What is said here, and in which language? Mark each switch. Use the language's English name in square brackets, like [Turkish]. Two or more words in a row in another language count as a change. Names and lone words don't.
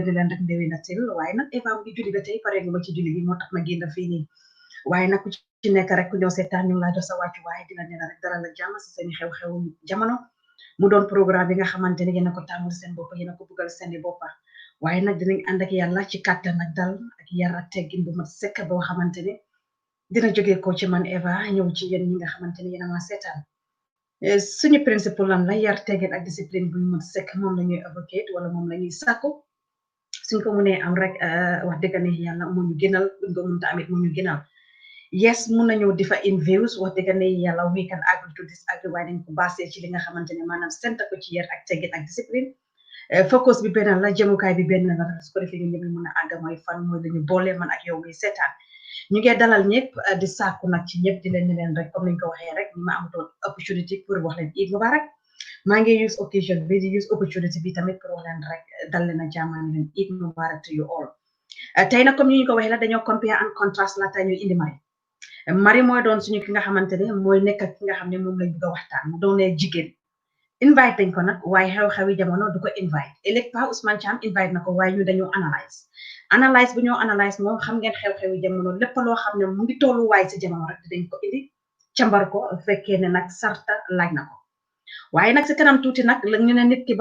[Wolof] leen rek ndewi na til waaye nag Eva mu ngi julli ba tey pare nga ma ci julli gi moo tax ma génn fii nii waaye nag ku ci nekk rek ku ñëw seetaan ñu ngi laa jox sa wàccuwaay di la ne rek dara la jàmm si seeni xew-xew jamono mu doon programme bi nga xamante ne yéen a ko tàmmul seen bopp yéen a ko bëggal seeni boppa waaye nag dinañ ànd ak yàlla ci kàttan ak dal ak yar ak teggin bu mat sekk boo xamante ne dina jógee ko ci man Eva ñëw ci yéen ñi nga xamante ne yéen a ma seetaan suñu principe lan la yar teggin ak discipline bu mat sekk moom la ñuy advocate wala moom la ñuy sàkku suñ ko mënee am rek wax dëgg ne yàlla moo ñu gënal buñ ko mënta amit moo ñu gënal yes mun nañu difa in views wax dëgg ne yàlla [English] we can agree to disagree [Wolof] waaye dañ ko basé ci li nga xamante ne maanaam sent ko ci yar ak teggin ak discipline focus bi benn la jëmukaay bi benn la su ko defee ñu ñëpp ñu mën a àgg mooy fan mooy lañu boole man ak yow ngay seetaan ñu ngi dalal ñëpp di sàkku nag ci ñëpp di leen rek comme niñ ko waxee rek ma amutoon opportunity pour wax leen [Arabic] عيد مبارك [Wolof] maa ngi use occasion bi di [English] use opportunity [Wolof] bi tamit pour wax leen rek dal leen a jaamaan leen [Arabic] عيد مبارك [English] to you all [Wolof] tey nag comme ni ñu ko waxee la dañoo [English] compare and contrast [Wolof] la tey ñuy indi Mari mooy doon suñu ki nga xamante ne mooy nekk ki nga xam ne moom lañ bëgg a waxtaan mu doonee jigéen invite dañ ko nag waaye xew-xewi jamono du ko invite ëllëg Pa Ousmane Cham invite na ko waaye ñu dañoo analyse bu ñoo analyse moom xam ngeen xew-xewi jamono lépp loo xam ne mu ngi tolluwaay si jamono rek dañ ko indi càmbar ko fekkee ne nag sarta laaj na ko waaye nag si kanam tuuti nag la ñu ne nit ki